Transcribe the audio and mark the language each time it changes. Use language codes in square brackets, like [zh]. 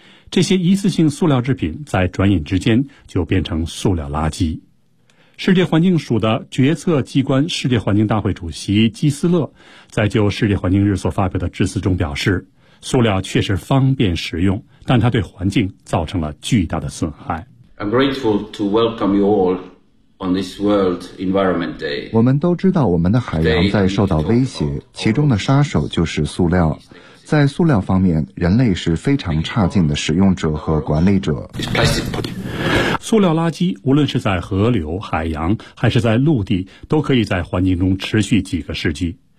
[zh] 这些一次性塑料制品在转眼之间就变成塑料垃圾。世界环境署的决策机关世界环境大会主席基斯勒在就世界环境日所发表的致辞中表示，塑料确实方便实用，但它对环境造成了巨大的损害。 [en] I'm grateful to welcome you all on this World Environment Day. [zh] 我们都知道我们的海洋在受到威胁，其中的杀手就是塑料。在塑料方面，人类是非常差劲的使用者和管理者。塑料垃圾无论是在河流、海洋还是在陆地，都可以在环境中持续几个世纪。